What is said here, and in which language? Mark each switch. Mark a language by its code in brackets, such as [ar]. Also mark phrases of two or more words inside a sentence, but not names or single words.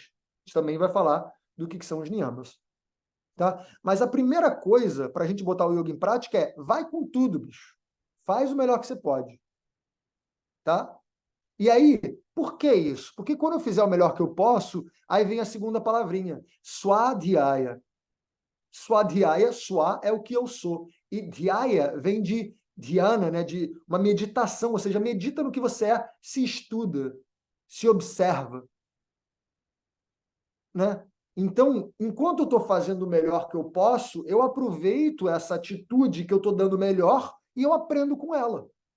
[pt] A gente também vai falar do que são os niyamas. Tá? Mas a primeira coisa para a gente botar o yoga em prática é vai com tudo, bicho. Faz o melhor que você pode. Tá? E aí, por que isso? Porque quando eu fizer o melhor que eu posso, aí vem a segunda palavrinha, Swadhyaya. Swadhyaya, swa é o que eu sou. E dhyaya vem de dhyana, né, de uma meditação, ou seja, medita no que você é, se estuda, se observa. né? Então, enquanto eu estou fazendo o melhor que eu posso, eu aproveito essa atitude que eu estou dando melhor e eu aprendo com ela.